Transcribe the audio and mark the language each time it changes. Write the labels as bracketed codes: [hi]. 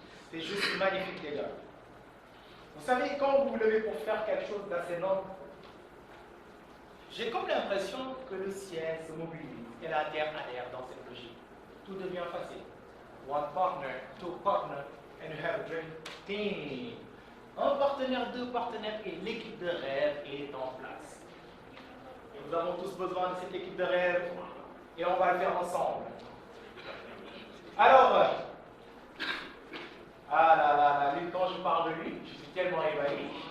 [fr] C'est juste magnifique les gars. Vous savez, quand vous vous levez pour faire quelque chose d'assez noble, j'ai comme l'impression que le ciel se mobilise et la terre adhère dans cette logique. Tout devient facile. [en] One partner, two partners, and you have a dream team. [fr] Un partenaire, deux partenaires et l'équipe de rêve est en place. Et nous avons tous besoin de cette équipe de rêve et on va le faire ensemble. Alors, lui, quand je parle de lui, je suis tellement ébahi.